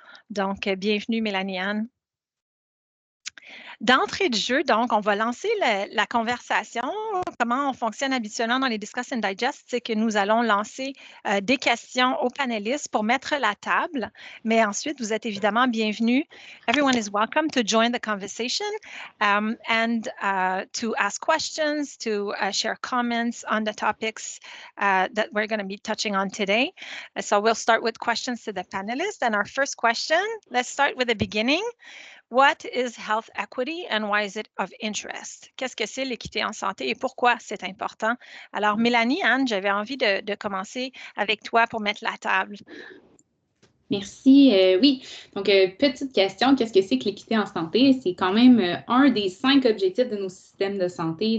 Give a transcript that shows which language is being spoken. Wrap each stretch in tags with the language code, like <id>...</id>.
<fr>Donc, bienvenue Mélanie-Anne. D'entrée de jeu, donc, on va lancer la conversation. Comment on fonctionne habituellement dans les Discuss and Digest, c'est que nous allons lancer des questions aux panélistes pour mettre la table. Mais ensuite, vous êtes évidemment bienvenus.</fr> <en>Everyone is welcome to join the conversation and to ask questions, to share comments on the topics that we're going to be touching on today. So we'll start with questions to the panelists. And our first question, let's start with the beginning. What is health equity and why is it of interest?</en> <fr>Qu'est-ce que c'est l'équité en santé et pourquoi c'est important? Alors, Mélanie, Anne, j'avais envie de commencer avec toi pour mettre la table. Merci. Oui, donc petite question, qu'est-ce que c'est que l'équité en santé? C'est quand même un des 5 objectifs de nos systèmes de santé.</fr>